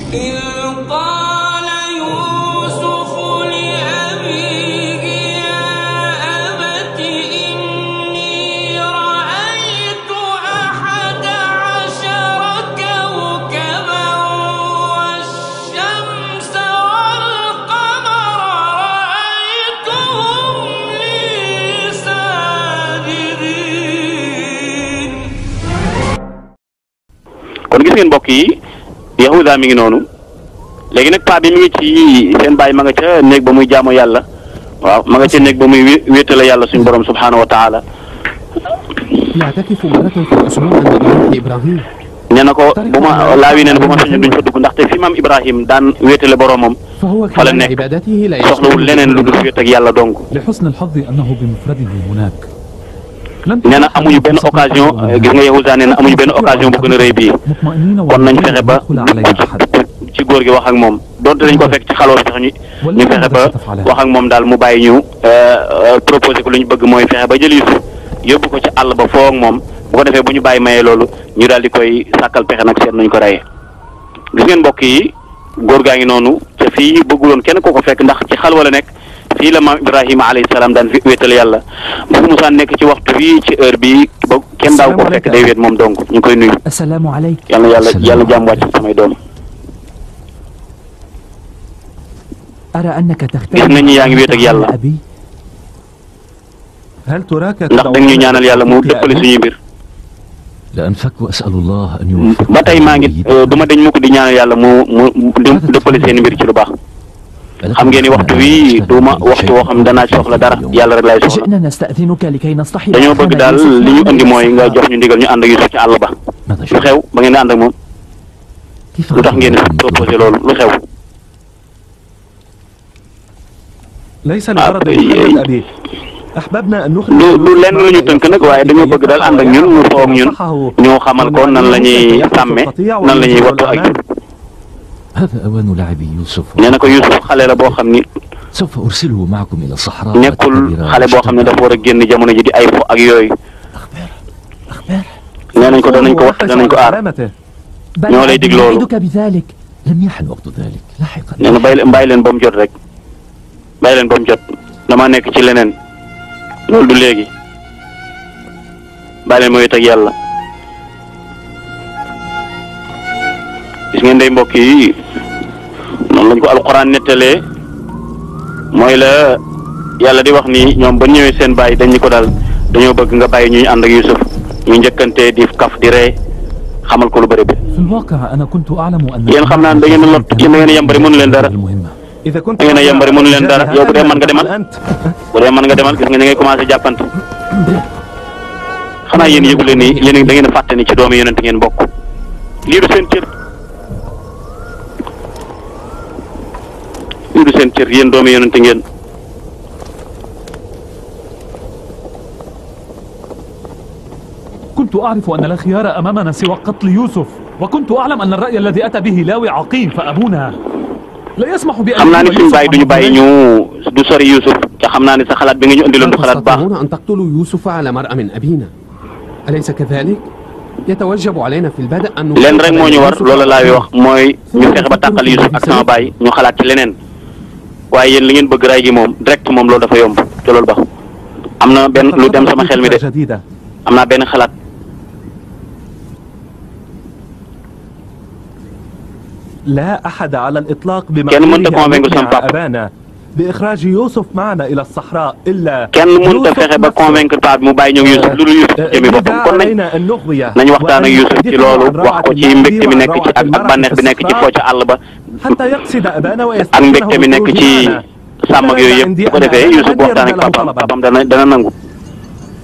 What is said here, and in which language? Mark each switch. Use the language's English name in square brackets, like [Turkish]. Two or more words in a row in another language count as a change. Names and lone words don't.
[Arabic] إذ قال يوسف لأبيه يا أبت إني رأيت 11 كوكبا والشمس والقمر رأيتهم لي ساجدين. [Wolof] kon gis ngeen mbokk yi Yahuda mi ngi noonu léegi nag paa bi mi ngi ci seen baay ma nga ca néeg ba muy jaamu yàlla waaw ma nga ca néeg ba muy wéetale yàlla suñu borom [Arabic] سبحانه وتعالى يعتكف مرة في الأسبوع عند ضريح إبراهيم. [Wolof] nee na ko bu ma laawi nee na bu ma sañoon duñ fa dugg ndaxte fi maam Ibrahim daan wéetale boromam [Arabic] فهو [Wolof] fa la [Arabic] خلال [Wolof] nekk [Arabic] عبادته لا [Wolof] soxlawul leneen lu dul wéet ak yàlla dong. [Arabic] لحسن الحظ أنه بمفرده هناك. [Wolof] nee na amuñu benn occasion gis nga Yahuda nee na amuñu benn occasion bu gën a rëy bii kon nañ fexe ba ci góor gi wax ak moom donte dañ ko fekk ci xaloo sax ñu fexe ba wax ak moom daal mu bàyyi ñu proposé ko lu ñu bëgg mooy fexe ba jël Yuusuf yóbbu ko ci àll ba foo ak moom bu ko defee bu ñu bàyyi mayee loolu ñu daal di koy sàkkal pexe nag seet nañ ko reyee. gis ngeen mbokk yi góor gaa ngi noonu te fii bëgguloon kenn ko ko fekk ndax ci xalwa la nekk fii la maam Ibrahima [Arabic] عليه السلام [Wolof] daan fi wéetal yàlla bu Musaa nekk ci waxtu bii ci heure bii ba kenn daaw ko fekk day wéet moom donc ñu ngi koy nuyu. [Arabic] السلام عليك. [Wolof] yàlla jàmm wàcc samay doom. [Arabic] أرى أنك تختار [Wolof] gis nañ ni yaa ngi wéet ak yàlla [Arabic] أبي. هل تراك [Wolof] ndax dañ ñu ñaanal yàlla mu dëppale suñuy mbir. [Arabic] لأنفك وأسأل الله أن يوفق. [Wolof] ba tey maa ngi du ma dañ mukk di ñaanal yàlla mu dëppale seen mbir ci lu baax. xam ngeen ni waxtu wi du ma waxtu woo xam danaa soxla dara yàlla rek laay soxla. [Arabic] جئنا نستأذنك لكي نصطحب [Wolof] dañoo bëgg daal li ñu andi mooy nga jox ñu ndigal ñu ànd ak Yuusuf ci àll ba. [Arabic] ماذا [Wolof] lu xew ba ngeen di ànd ak moom [Arabic] كيف [Wolof] lu tax ngeen di proposé loolu lu xew. [Arabic] ليس لغرض محمد أبي. أحببنا أن نخرج [Wolof] lu lenn lu ñu tënk nag waaye dañoo bëgg daal ànd ak ñun ñu foog ñun ñu xamal ko nan la ñuy sàmme nan la ñuy wattu ak jub. [Arabic] هذا أوان لعب يوسف. [Wolof] nee na ko Yuusuf xale la boo xam ni [Arabic] سوف أرسله معكم إلى الصحراء. [Wolof] nekkul xale boo xam ne dafa war a génn jamono ji di ay fo ak yooyu. nee nañ ko danañ ko wax danañ ko aar [Arabic] بل [Wolof] ñoo lay dig loolu. [Arabic] أعدك بذلك. لم يحن وقت ذلك لاحقا. [Wolof] nee na bàyyi leen ba mu jot rek bàyyi leen ba mu jot dama nekk ci leneen loolu du léegi bàyyi leen ma wéet ak yàlla. gis ngeen day mbokk yi noonu lañ ko alquran nettalee mooy la yàlla di wax ni ñoom ba ñëwee seen bàyyi dañ ñu ko daal dañoo bëgg nga bàyyi ñuy ànd ak Yuusuf ñu njëkkante di kaf di ree xamal ko lu bëri bi. [Arabic] في الواقع أنا كنت أعلم أن. [Wolof] yéen xam naa ne da ngeen a lot yéen da ngeen a yambari mënu leen dara [Arabic] المهمة. إذا كنت [Wolof] da ngeen a yambari mënu leen dara yow bu dee mën nga demal bu dee mën nga demal gis nga ni ngay commencé jàppante xanaa yéen yëgu leen ni yéen da ngeen a fàtte ni ci doomi yonent ngeen bokk lii du seen cër lii du seen cër yéen doomi yonent ngeen. [Arabic] كنت أعرف أن لا خيار أمامنا سوى قتل يوسف، وكنت أعلم أن الرأي الذي أتى به لاوي عقيم، فأبونا لا يسمح بأن [Wolof] xam naa ni suñu bàyyi duñu bàyyi ñu du sori Yuusuf te xam naa ni sa xalaat bi nga ñu indiloon du xalaat baax. [Arabic] تستطيعون أن تقتلوا يوسف على مرأى من أبينا أليس كذلك؟ يتوجب علينا في البدء أن [Wolof] leen rek moo ñu war loolu laa wax mooy ñu fexe ba tàqal Yuusuf ak sama baay ñu xalaat ci leneen waaye yéen li ngeen bëgg ray gi moom direct moom loolu dafa yomb te loolu baax. am na benn lu dem sama xel mi de am naa benn xalaat. [Arabic] لا أحد على الإطلاق [Wolof] kenn mënta convaincre sama papa [Arabic] أبانا بإخراج يوسف معنا إلى الصحراء إلا [Wolof] kenn mënta fexe ba convaincre papa bi mu bàyyi ñëw Yuusuf lu dul Yuusuf jëmi boppam kon nañ waxtaan ak Yuusuf ci loolu wax ko ci mbégte mi nekk ci ak bànneex bi nekk ci foo ca àll ba ak mbégte mi nekk ci sàmm ak yooyu yëpp bu ko defee Yuusuf waxtaan ak papaam dana nangu.